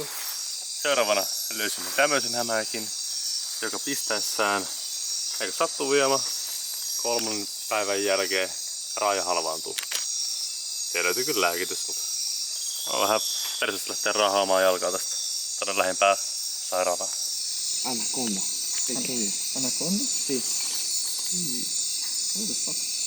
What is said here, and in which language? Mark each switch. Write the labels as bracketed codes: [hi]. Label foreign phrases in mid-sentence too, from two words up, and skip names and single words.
[fi] Seuraavana löysimme tämmöisen hämähäkin, joka pistäessään, eikö sattuu vielä, 3 päivän jälkeen raaja halvaantuu. Siellä löytyy kyllä lääkitys, mutta on vähän persestä lähteä rahaamaan jalkaa tästä. Tänne lähempää sairaalaa. [es] Anaconda. Pequeño. Anaconda? Sí. [en] What the fuck?